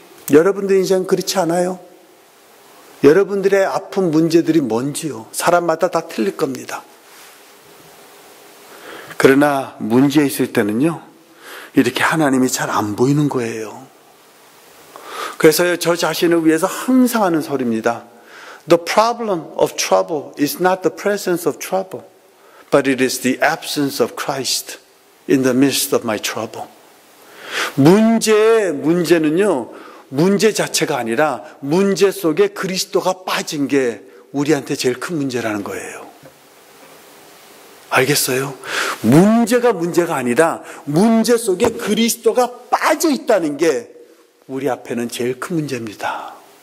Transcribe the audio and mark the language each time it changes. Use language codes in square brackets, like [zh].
[ko] 여러분들 인생 그렇지 않아요? 여러분들의 아픈 문제들이 뭔지요? 사람마다 다 틀릴 겁니다. 그러나 문제 있을 때는요 이렇게 하나님이 잘 안 보이는 거예요. 그래서 저 자신을 위해서 항상 하는 소리입니다. [en] The problem of trouble is not the presence of trouble. But it is the absence of Christ in the midst of my trouble. [ko] 문제는요, 문제 자체가 아니라 문제 속에 그리스도가 빠진 게 우리한테 제일 큰 문제라는 거예요. 알겠어요? 문제가 아니라 문제 속에 그리스도가 빠져 있다는 게 우리 앞에는 제일 큰 문제입니다.